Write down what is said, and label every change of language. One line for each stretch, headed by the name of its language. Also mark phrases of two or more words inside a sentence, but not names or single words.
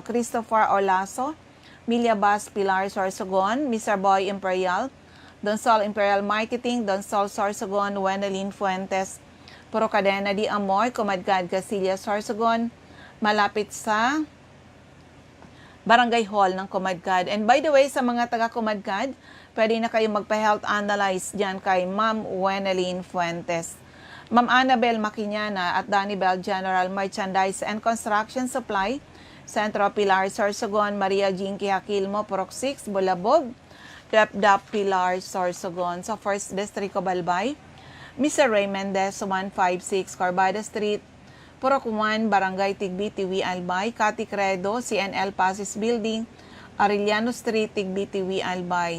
Filipino: Christopher Olaso, Milyabas, Pilar, Sorsogon, Mr. Boy Imperial, Donsol Imperial Marketing, Donsol, Sorsogon, Wenelin Fuentes, Puro Cadena di Amor, Comadgad, Casilia, Sorsogon, malapit sa Barangay Hall ng Comadgad.
English: And by the way,
Filipino: sa mga taga-Comadgad, pwede na kayo magpa-health analyze dyan kay Ma'am Wenelin Fuentes. Ma'am Annabel Maquiñana at Danny Bell General Merchandise and Construction Supply, Centro Pilar, Sorsogon, Maria Jinky Aquilmo, Purok 6, Bulabog, Dap Pilar, Sorsogon. Sa First District, Cobalbay, Mr. Ray Mendez, 156 Corbada Street, Purok 1, Barangay Tigbitiwi, Albay, Cati Credo, CNL Pasis Building, Arellano Street, Tigbitiwi, Albay.